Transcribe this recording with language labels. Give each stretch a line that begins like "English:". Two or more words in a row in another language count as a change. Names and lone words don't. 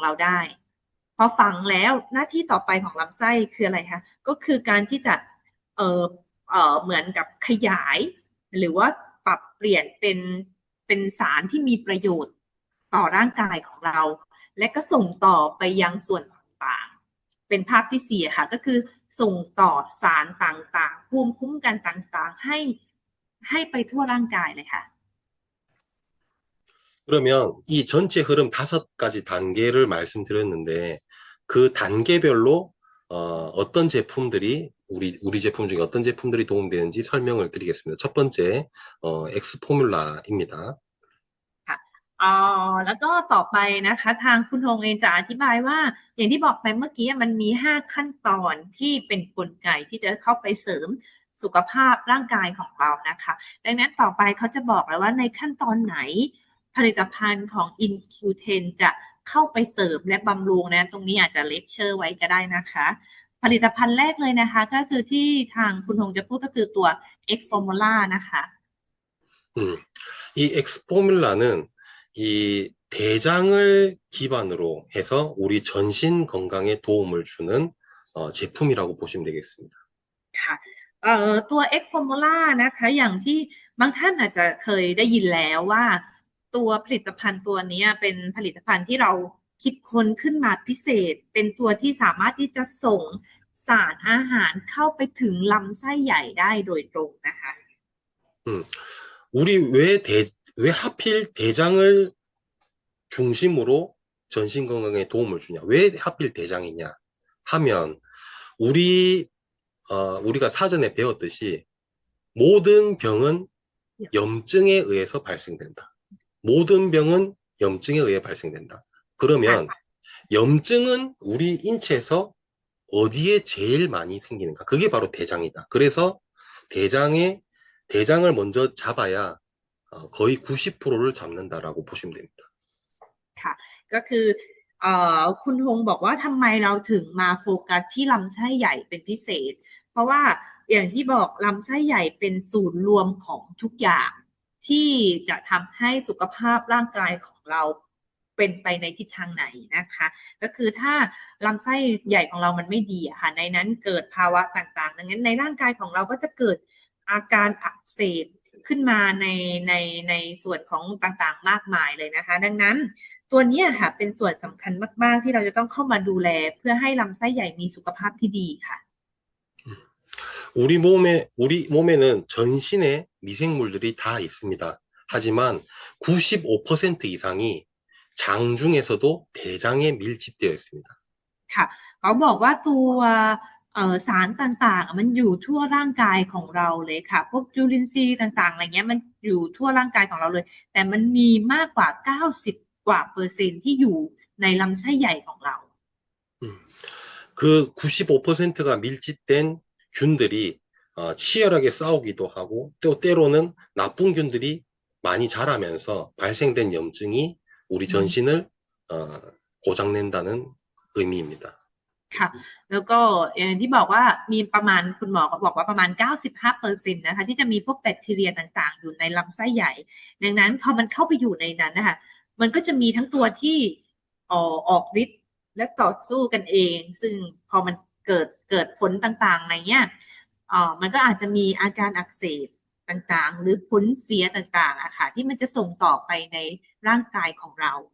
Thai: เราได้พอฝังแล้วหน้าที่ต่อไปของลำไส้คืออะไรคะก็คือการที่จะเอ่อเหมือนกับขยายหรือว่าปรับเปลี่ยนเป็นสารที่มีประโยชน์ต่อร่างกายของเราและก็ส่งต่อไปยังส่วนต่างๆเป็นภาพที่สี่ค่ะก็คือส่งต่อสารต่างๆภูมิคุ้มกันต่างๆให้ไปทั่วร่างกายเลยค่ะ
Korean: 그러면 이 전체 흐름 5가지 단계를 말씀드렸는데 그 단계별로 어떤 제품들이 우리 제품 중에 어떤 제품들이 도움되는지 설명을 드리겠습니다. 첫 번째 엑스포뮬라입니다.
Thai: ค่ะแล้วก็ต่อไปนะคะทางคุณฮงเองจะอธิบายว่าอย่างที่บอกไปเมื่อกี้มันมี5ขั้นตอนที่เป็นกลไกที่จะเข้าไปเสริมสุขภาพร่างกายของเรานะคะดังนั้นต่อไปเขาจะบอกแล้วว่าในขั้นตอนไหนผลิตภัณฑ์ของ InQ10 จะเข้าไปเสริมและบำรุงนะตรงนี้อาจจะเลคเชอร์ไว้ก็ได้นะคะผลิตภัณฑ์แรกเลยนะคะก็คือที่ทางคุณฮงจะพูดก็คือตัว X Formula นะคะ
Korean: 이 엑스포뮬라는 이 대장을 기반으로 해서 우리 전신 건강에 도움을 주는 제품이라고 보시면 되겠습니다.
Thai: ค่ะตัว X Formula นะคะอย่างที่บางท่านอาจจะเคยได้ยินแล้วว่าตัวผลิตภัณฑ์ตัวนี้เป็นผลิตภัณฑ์ที่เราคิดค้นขึ้นมาพิเศษเป็นตัวที่สามารถที่จะส่งสารอาหารเข้าไปถึงลำไส้ใหญ่ได้โดยตรงนะคะ
Korean: 우리 왜 하필 대장을 중심으로 전신 건강에 도움을 주냐? 왜 하필 대장이냐? 하면 우리가 사전에 배웠듯이 모든 병은 염증에 의해서 발생된다. 모든 병은 염증에 의해 발생된다. 그러면 염증은 우리 인체에서 어디에 제일 많이 생기는가? 그게 바로 대장이다. 그래서 대장을 먼저 잡아야 거의 90%를 잡는다라고 보시면 됩니다.
Thai: ค่ะก็คือคุณฮงบอกว่าทำไมเราถึงมาโฟกัสที่ลำไส้ใหญ่เป็นพิเศษเพราะว่าอย่างที่บอกลำไส้ใหญ่ เป็นศูนย์รวมของทุกอย่างที่จะทำให้สุขภาพร่างกายของเราเป็นไปในทิศทางไหนนะคะก็คือถ้าลำไส้ใหญ่ของเรามันไม่ดีค่ะในนั้นเกิดภาวะต่างๆดังนั้นในร่างกายของเราก็จะเกิดอาการอักเสบขึ้นมาในส่วนของต่างๆมากมายเลยนะคะดังนั้นตัวนี้ค่ะเป็นส่วนสำคัญมากๆที่เราจะต้องเข้ามาดูแลเพื่อให้ลำไส้ใหญ่มีสุขภาพที่ดีค่ะ
Korean: 우리 몸에는 전신에 미생물들이 다 있습니다. 하지만 95% 이상이 장 중에서도 대장에 밀집되어 있습니다.
Thai: ค่ะเขาบอกว่าตัวสารต่างๆมันอยู่ทั่วร่างกายของเราเลยค่ะพวกจุลินทรีย์ต่างๆอะไรเงี้ยมันอยู่ทั่วร่างกายของเราเลยแต่มันมีมากกว่า90กว่าเปอร์เซ็นต์ที่อยู่ในลำไส้ใหญ่ของเรา
Korean: 그 95%가 밀집된 균들이 치열하게 싸우기도 하고 또 때로는 나쁜 균들이 많이 자라면서 발생된 염증이 우리 전신을 고장낸다는 의미입니다.
Thai: ค่ะแล้วก็อย่างที่บอกว่ามีประมาณคุณหมอก็บอกว่าประมาณ 95% นะคะที่จะมีพวกแบคทีเรียต่างๆอยู่ในลำไส้ใหญ่ดังนั้นพอมันเข้าไปอยู่ในนั้นนะคะมันก็จะมีทั้งตัวที่ออกฤทธิ์และต่อสู้กันเองซึ่งพอมันเกิดผลต่างๆในเนี้ยมันก็อาจจะมีอาการอักเสบต่างๆหรือผลเสียต่างๆอะค่ะที่มันจะส่งต่อไปในร่างกายของเรา